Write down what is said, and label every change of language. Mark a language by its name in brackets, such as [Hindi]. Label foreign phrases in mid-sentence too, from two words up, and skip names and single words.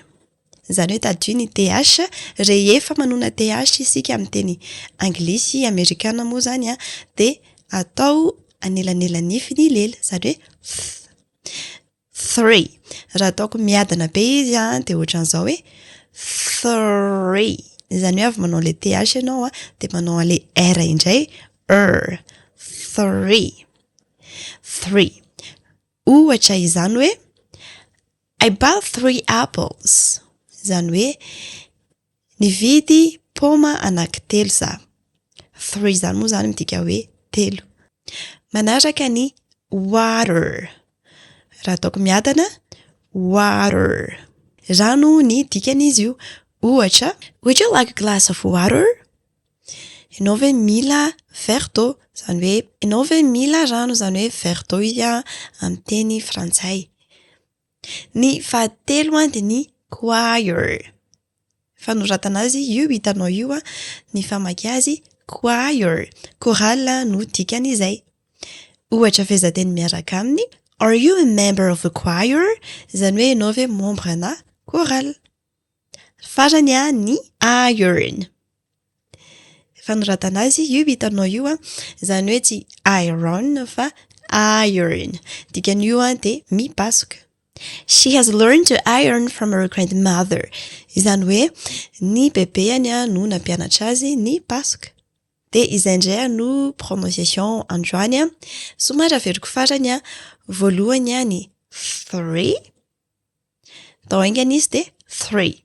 [Malagasy] Izany hoe tadio ny TH, rehefa manona TH isika amin'ny teny anglisy, amerikana moa zany dia atao anelanelan'ifiny lela, izany hoe 3. Raha ataoko miadana be izy dia ohatran'izao hoe 3. Izany hoe avy manao le TH ianao dia manao le R indray, 3. Ohatra izany hoe [English] I bought 3 apples. [Malagasy] Izany hoe nividy paoma anankitelo za. 3 izany moa zany midika hoe telo. Manaraka ny water. Raha ataoko miadana, water. Rano ny dikan'izy io. Ohatra, [English] would you like a glass of water? [Malagasy] Ianao ve mila [French] verre d'eau? [Malagasy] Izany hoe ianao ve mila rano? Izany hoe [French] verre d'eau [Malagasy] izy amin'ny teny frantsay. Ny fahatelo dia ny choir. Fanoratana azy io hitanao io ny famaky azy choir. Chorale no dikan'izay. Ohatra fehezanteny miaraka aminy, [English] are you a member of a choir? [Malagasy] Izany hoe ianao ve membre na chorale. Farany ny iron. Fanoratana azy io hitanao io izany hoe tsy iron fa iron. Dikan'io dia mipasoka. [English] She has learned to iron from her grandmother. [Malagasy] Izany hoe ny bebeany no nampianatra azy ny pasoka. Dia izay indray no prononciation androany. Somary averiko farany voalohany ny 3. Tao aingana izy dia 3.